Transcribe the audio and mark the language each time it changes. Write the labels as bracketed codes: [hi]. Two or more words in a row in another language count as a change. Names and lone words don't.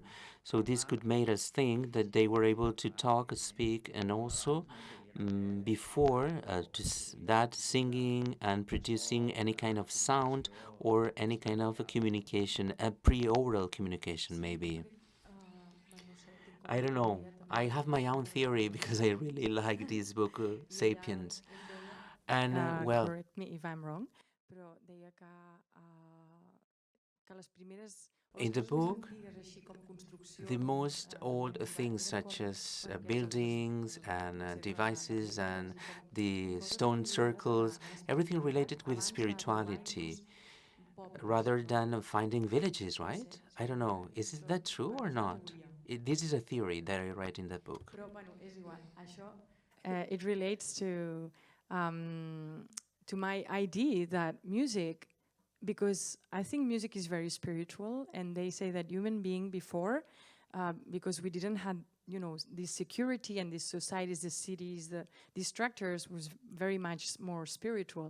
[en] So this could make us think that they were able to talk, speak, and also before that singing and producing any kind of sound or any kind of a communication, a pre-oral communication maybe. I don't know. I have my own theory because I really like this book, Sapiens. And well, correct me if I'm wrong, [ca] però deia que les primeres [en] in the book, the most old things such as buildings and devices and the stone circles, everything related with spirituality, rather than finding villages, right? I don't know. Is that true or not? This is a theory that I read in the book. [ca] Però, bueno, és igual. Això, [en] it relates to my idea that music, because I think music is very spiritual, and they say that human being before, because we didn't have, you know, this security and these societies, the cities, these structures was very much more spiritual.